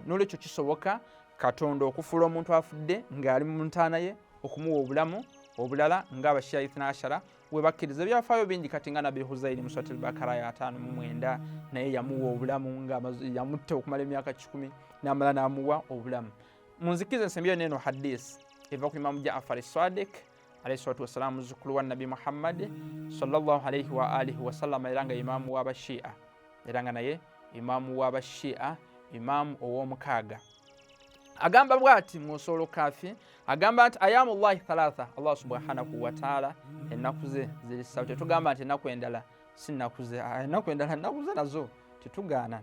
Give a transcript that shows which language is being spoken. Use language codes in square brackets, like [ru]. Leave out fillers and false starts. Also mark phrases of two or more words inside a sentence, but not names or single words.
[lg] N'olwekyo kisoboka Katonda okufuula omuntu afudde ng'ali mu ntaana ye okumuwa obulamu obulala nga abashia 12 we bakkiriza. Ebyafaayo bingi kati nga Nabbi Huzairi mu Surat al-Bakara ya 59 naye yamuwa obulamu nga yamutta okumala emyaka 10 n'amala n'amuwa obulamu. Munzikirize nsembyeyo n'eno hadisi eva ku Imamu Jaafar as-Sadiq [ar] عليه الصلاة والسلام, [lg] muzzukulu wa Nabbi Muhammad [ar] صلى الله عليه وآله وسلم, [lg] era nga imaamu w'abashia, era nga naye imaamu w'abashia, imaamu ow'omukaaga. Agamba bw'ati mu Usul Kafi, agamba nti [ar] أيام الله ثلاثة, الله سبحانه وتعالى [lg] ennaku ze ziri 3. Tetugamba nti ennaku endala si nnaku ze, ennaku endala nnaku ze nazo tetugaana.